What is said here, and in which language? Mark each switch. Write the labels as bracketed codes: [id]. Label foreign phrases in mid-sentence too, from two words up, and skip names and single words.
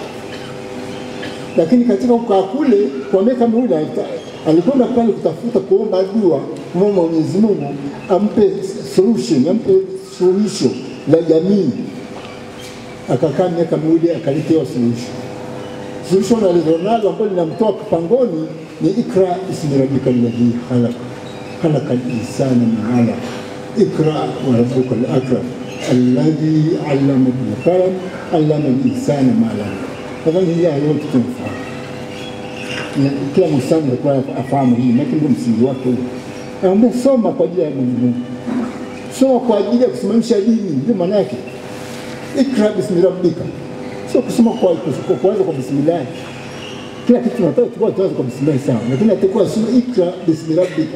[sw] Lakini katika kukaa kule kwa miaka miwili alikwenda pale kutafuta kuomba dua kwa Mwenyezi Mungu ampe solution, ampe solution la jamii. Akakaa miaka miwili akaletewa solution. Solution alizonalo ambayo linamtoa pangoni ni [ar] اقرأ اسم ربك الذي خلق. خلق الإنسان من علق اقرأ وربك الأكرم الذي علم بالقلم علم الإنسان ما لم يعلم. هذه هي اليوم تنفع. [sw] Kila msanii alikuwa afahamu hii, lakini ndio msingi wake. Anaomba soma kwa ajili ya Mungu. Soma kwa ajili ya kusimamisha dini, ndio maana yake. [ar] اقرأ باسم ربك. [sw] Sio kusoma kwa kuanza kwa bismillah. Kila kitu tunataka tuanze kwa bismillah sawa, lakini atakuwa soma [ar] اقرأ باسم ربك.